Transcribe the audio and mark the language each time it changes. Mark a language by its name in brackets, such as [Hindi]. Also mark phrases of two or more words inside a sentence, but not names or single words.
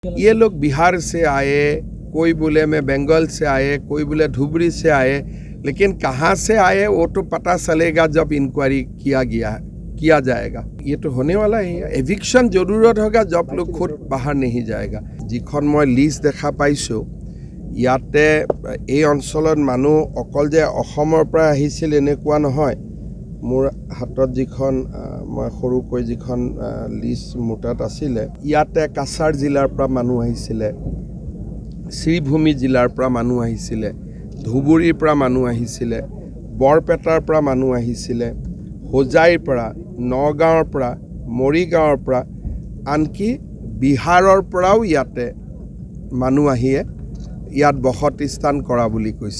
[Hindi] ये लोग बिहार से आए, कोई बोले मैं बंगाल से आए, कोई बोले धुबरी से आए, लेकिन कहाँ से आए वो तो पता चलेगा जब इंक्वायरी किया जाएगा। ये तो होने वाला ही है। एविक्शन जरूरत होगा जब लोग खुद बाहर नहीं जाएगा। [Assamese] যিখন মই লিষ্ট দেখা পাইছোঁ ইয়াতে এই অঞ্চলত মানুহ অকল যে অসমৰ পৰা আহিছিল এনেকুৱা নহয়। মোৰ হাতত যিখন মই সৰুকৈ যিখন লিষ্ট মুটাত আছিলে ইয়াতে কাছাৰ জিলাৰ পৰা মানুহ আহিছিলে, শ্ৰীভূমি জিলাৰ পৰা মানুহ আহিছিলে, ধুবুৰীৰ পৰা মানুহ আহিছিলে, বৰপেটাৰ পৰা মানুহ আহিছিলে, হোজাইৰ পৰা, নগাঁৱৰ পৰা, মৰিগাঁৱৰ পৰা, আনকি বিহাৰৰ পৰাও ইয়াতে মানুহ আহিয়ে ইয়াত বসতি স্থান কৰা বুলি কৈছে।